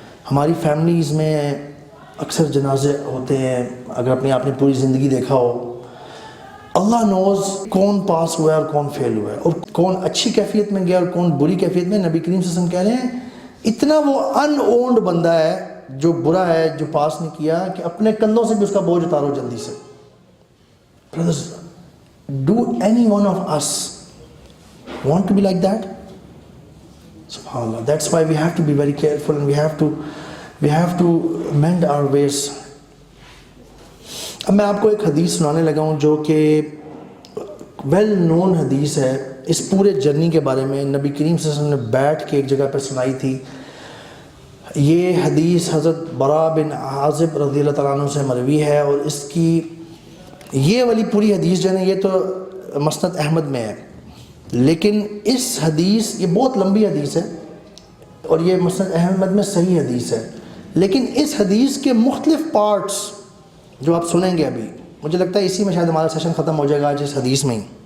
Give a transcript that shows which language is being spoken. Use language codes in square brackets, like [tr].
[ur] ہماری فیملیز میں اکثر جنازے ہوتے ہیں، اگر آپ نے پوری زندگی دیکھا ہو، اللہ نوز کون پاس ہوا ہے اور کون فیل ہوا ہے، اور کون اچھی کیفیت میں گیا اور کون بری کیفیت میں. نبی کریم صلی اللہ علیہ وسلم کہہ رہے ہیں اتنا وہ ان اونڈ بندہ ہے جو برا ہے، جو پاس نہیں کیا، کہ اپنے کندھوں سے بھی اس کا بوجھ اتارو جلدی سے. [en] Brothers, do any one of us want to be like that? SubhanAllah. That's why we have to be very careful, and we have to mend our ways. [ur] اب میں آپ کو ایک حدیث سنانے لگا ہوں جو کہ ویل نون حدیث ہے اس پورے جرنی کے بارے میں. نبی کریم صلی اللہ علیہ وسلم نے بیٹھ کے ایک جگہ پہ سنائی تھی. یہ حدیث حضرت براء بن عازب رضی اللہ تعالیٰ عنہ سے مروی ہے، اور اس کی یہ والی پوری حدیث جو ہے نا یہ تو مسند احمد میں ہے، لیکن اس حدیث، یہ بہت لمبی حدیث ہے اور یہ مسند احمد میں صحیح حدیث ہے، لیکن اس حدیث کے مختلف پارٹس جو آپ سنیں گے ابھی، مجھے لگتا ہے اسی میں شاید ہمارا سیشن ختم ہو جائے گا آج اس حدیث میں ہی.